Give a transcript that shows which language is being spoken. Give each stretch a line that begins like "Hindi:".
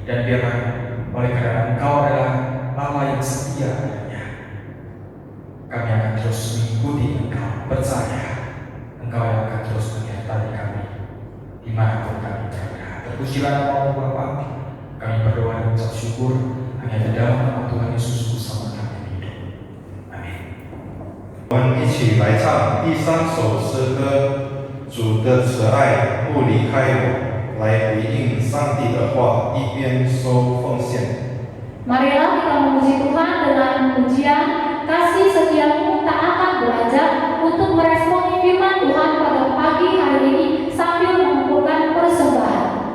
Indonesian: Dan biarlah oleh karena Engkau adalah Allah yang setia adanya, kami akan terus mengikuti Engkau, percaya Engkau yang akan terus menyertai kami dimanapun kami berada. Terpujilah nama-Mu Bapa. Kami berdoa dan mengucap syukur hanya di dalam nama Tuhan Yesus bersama kami hidup. Amin.
Chinese: Tuhan 起来唱第3首诗歌。主的慈爱不离开我，来回应上帝的话，一边收奉献。
Indonesian: Marilah kita memuji Tuhan dengan pujian, kasih setiamu tak akan beranjak untuk meresponi firman Tuhan pada pagi hari ini sambil mengumpulkan persembahan.